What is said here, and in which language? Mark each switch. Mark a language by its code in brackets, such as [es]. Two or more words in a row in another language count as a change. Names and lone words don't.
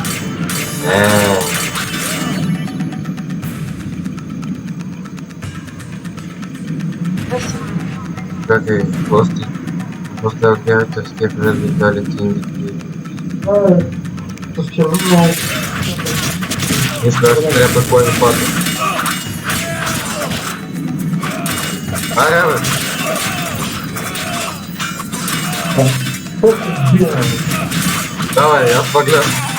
[bg] Не. Чакай, гости. [en] После characters vitality indicator. [bg] Мисля, че трябва кой да падне. Аре, бе! Давай, аз погледам.